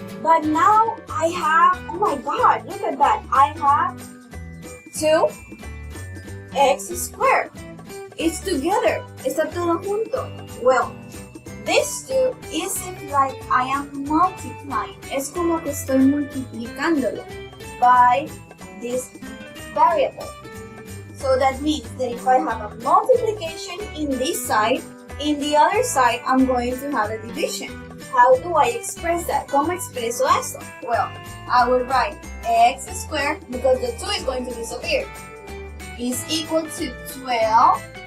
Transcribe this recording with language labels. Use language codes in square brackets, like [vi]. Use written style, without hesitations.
[en] But now I have, oh my god, look at that. I have 2x squared. It's together. [es] Está todo junto. [en] Well, this 2 isn't like I am multiplying. [es] Es como que estoy multiplicándolo [en] by this variable. So that means that if I have a multiplication in this side, in the other side I'm going to have a division. How do I express that? [es] ¿Cómo expreso esto? [en] Well, I will write x squared, because the 2 is going to disappear, is equal to 12.